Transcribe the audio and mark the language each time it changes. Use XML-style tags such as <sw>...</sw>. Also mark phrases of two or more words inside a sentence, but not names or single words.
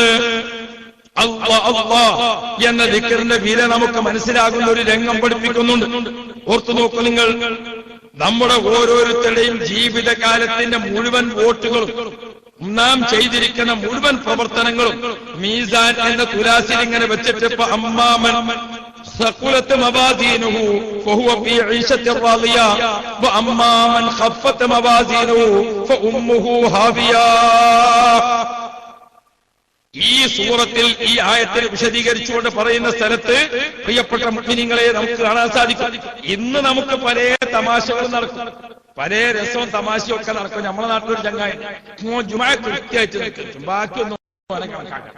<ml>അല്ലാഹ് അല്ലാഹ് എന്ന ദിക്റിന്റെ വില നമുക്ക് മനസ്സിലാകുന്ന ഒരു രംഗം പഠിപ്പിക്കുന്നുണ്ട്. ഓർത്തു നോക്കൂ നിങ്ങൾ, നമ്മുടെ ഓരോരുത്തരുടെയും ജീവിതകാലത്തിന്റെ മുഴുവൻ വോട്ടുകളും നാം ചെയ്തിരിക്കുന്ന മുഴുവൻ പ്രവർത്തനങ്ങളും മീസാൻ എന്ന തുലാസിൽ ഇങ്ങനെ വെച്ചിട്ട് അമ്മാമൻ</ml> <ar>ثقلت موازينه فهو في عيشة راضية وأما من خفت موازينه فأمه هاوية.</ar> <ml>ഈ സൂറത്തിൽ ഈ ആയത്തിൽ വിശദീകരിച്ചുകൊണ്ട് പറയുന്ന സ്ഥലത്ത് പ്രിയപ്പെട്ട മുഅ്മിനീങ്ങളെ നമുക്ക് കാണാൻ സാധിക്കും. ഇന്ന് നമുക്ക് പല തമാശകൾ നടക്കും, പല രസവും തമാശയും ഒക്കെ നടക്കും. നമ്മുടെ നാട്ടിലൊരു ചങ്ങായി ജുമാ കൃത്യമായിട്ട് നിൽക്കും, ബാക്കിയൊന്നും കണക്കാക്കാം.</ml>